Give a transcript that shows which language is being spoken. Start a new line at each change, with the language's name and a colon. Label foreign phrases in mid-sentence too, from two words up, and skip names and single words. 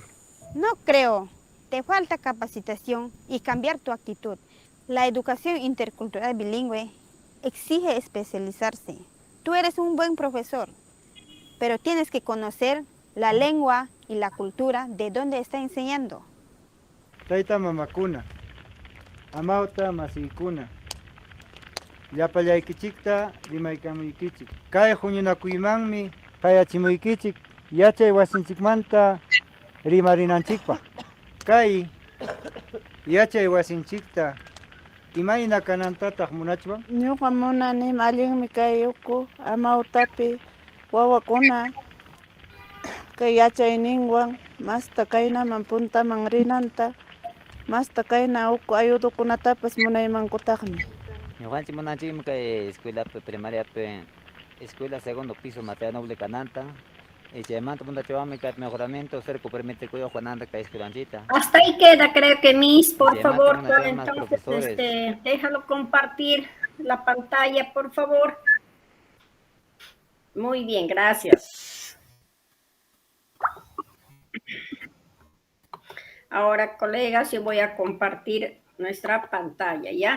Spanish: No creo. Te falta capacitación y cambiar tu actitud. La educación intercultural bilingüe exige especializarse. Tú eres un buen profesor, pero tienes que conocer la lengua y la cultura de donde está enseñando.
Quechua: Tayta mamakuna, amauta masikuna, llapallaykichikta rimaykamuykichik. Kay huñunakuymanmi qayachimuykichik yachay wasinchikmanta rimarinanchikpaq. Kay yachay wasinchikta imayna kanantataq munachwan? Ñuqa munani allinmi kay uku amautapi wawakuna kay yachayninwan masta kaynaman puntaman rinanta masta kayna uku ayudukunatapas munaymankutaqmi. Ñuqanchik munanchikmi kay
Spanish: escuela primariapi escuela segundo piso
Quechua: Mateo Noble Cananta. Chaymanta mundachawanmi kay
Spanish: mejoramiento cerco permite cuyo
Quechua: Juananda kay escuelanchita.
Spanish: Hasta ahí queda, creo que Miss, por favor, más entonces déjalo compartir la pantalla, por favor. Muy bien, gracias. Ahora, colegas, yo voy a compartir nuestra pantalla, ¿ya?